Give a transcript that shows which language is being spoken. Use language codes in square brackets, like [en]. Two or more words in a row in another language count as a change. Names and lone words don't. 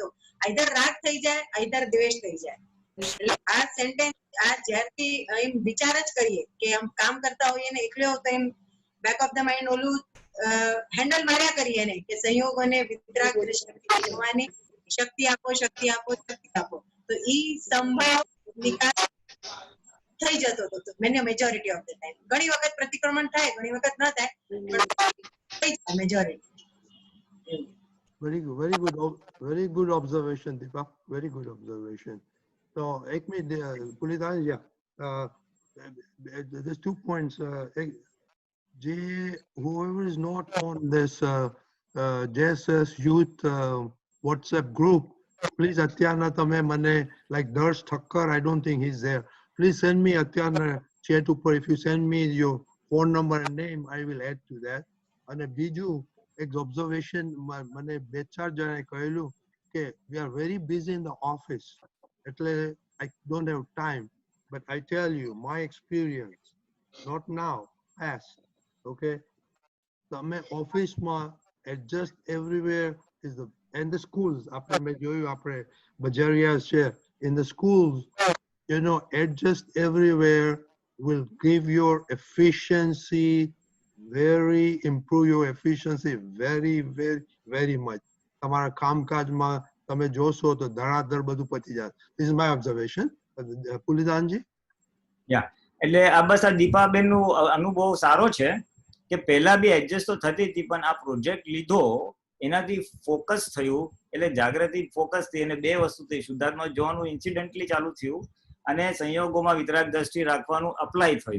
[gu] આઈધર રાગ થઈ જાય, આઈધર દ્વેષ થઈ જાય. એટલે આ સેન્ટેન્સ આ જ્યારથી એમ વિચાર જ કરીએ કે આમ કામ કરતા હોઈએ ને એકલો તો એમ [en] back of the mind [gu] ઓલું હેન્ડલ માર્યા કરીએ ને કે સંયોગોને વિતરાગ દ્રષ્ટિથી જોવાની શક્તિ આપો, શક્તિ આપો, શક્તિ આપો, તો ઈ સંભાવ નિકાલ થઈ જતો હતો [en] majority of the time. [gu] ઘણી વખત પ્રતિક્રમણ થાય, ઘણી વખત ન થાય, પણ મેજોરિટી. [en] Very good observation, Deepa. Very good observation. So, ek minute, Pulita, yeah. There's 2 points. Whoever is not on this JSS Youth WhatsApp group, please, Atyana, [gu] તમે મને, [en] like Darsh Thakkar, I don't think he's there. Please send me Atyana chat upar. If you send me your phone number and name, I will add to that. And [gu] બીજું એક [en] observation [gu] મને 2-4 જણાએ કહેલું કે [en] we are very busy in the office, એટલે I don't have time. But I tell you my experience, not now, past. [gu] Okay, તમે ઓફિસમાં [en] adjust everywhere is the, and the schools [gu] આપણે મેં જોયું આપણે બજારિયા છે, [en] in the schools, you know, adjust everywhere will give your efficiency, improve your efficiency very much. [gu] તમારા કામકાજમાં તમે જોશો તો ધડાધડ બધું પતી જાય. [en] This is my observation. [gu] પુલિદાનજી? એટલે આ બસ આ દીપાબેનનો અનુભવ સારો છે કે પહેલા બી એડજસ્ટ તો થતી હતી, પણ આ પ્રોજેક્ટ લીધો એનાથી ફોકસ થયું, એટલે જાગૃતિ ફોકસ થઈ અને બે વસ્તુ થઈ. શુદ્ધાત્મા જોવાનું ઇન્સિડન્ટલી ચાલુ થયું અને સંયોગોમાં વિતરાગ દ્રષ્ટિ રાખવાનું અપ્લાય થયું.